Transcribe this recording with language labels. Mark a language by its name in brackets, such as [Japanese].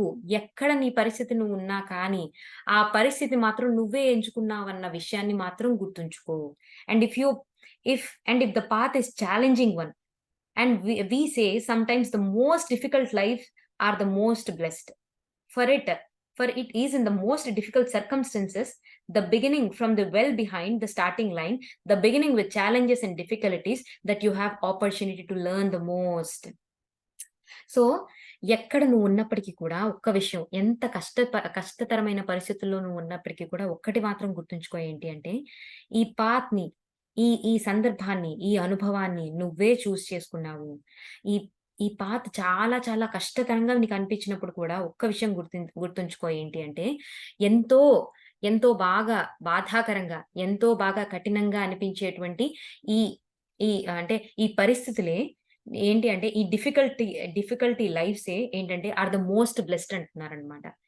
[Telugu] ఎక్కడ నీ పరిస్థితి నువ్వున్నా కానీ, ఆ పరిస్థితి మాత్రం నువ్వే ఎంచుకున్నావన్న విషయాన్ని మాత్రం గుర్తుంచుకో. [English] And if the path is challenging one and we say sometimes the most difficult lives are the most blessed. For it, for it is in the most difficult circumstances, the beginning from the well behind the starting line, the beginning with challenges and difficulties that you have opportunity to learn the most. [Telugu] So, ఎక్కడ నువ్వున్నప్పటికి కూడా ఒక్క విషయం ఎంత కష్టతరమైన పరిస్థితుల్లో నువ్వున్నప్పటికి కూడా ఒక్కటి మాత్రం గుర్తుంచుకో ఏంటి అంటే, ఈ పాత్‌ని ఈ సందర్భాన్ని, ఈ అనుభవాన్ని నువ్వే చేసుకున్నావు. ఈ ఈ పాత్ చాలా చాలా కష్టతరంగా నీకనిపించినప్పుడు కూడా ఒక్క విషయం గుర్తుంచుకో ఏంటి అంటే, ఎంతో, ఎంతో బాగా బాధాకరంగా, ఎంతో బాగా కఠినంగా అనిపించేటువంటి ఈ ఈ అంటే ఈ పరిస్థితులే ఏంటి అంటే ఈ డిఫికల్టీ లైఫ్సే ఏంటంటే [English] are the most blessed [Telugu] అంటున్నారనమాట.